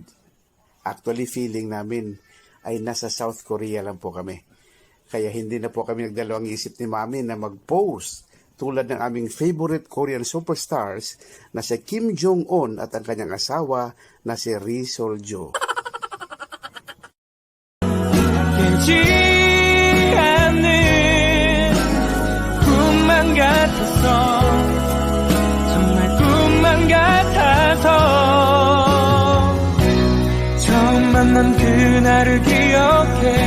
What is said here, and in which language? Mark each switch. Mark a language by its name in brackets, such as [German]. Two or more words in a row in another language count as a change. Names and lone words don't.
[Filipino] Actually, feeling namin ay nasa South Korea lang po kami. Kaya hindi na po kami nagdalawang isip ni Mami na mag-post tulad ng aming [English] favorite Korean superstars [Filipino] na si Kim Jong-un at ang kanyang asawa na si Ri Sol-jo. [Korean] 꿈만 같았어 정말 꿈만 같아서 처음 만난 그날을 기억해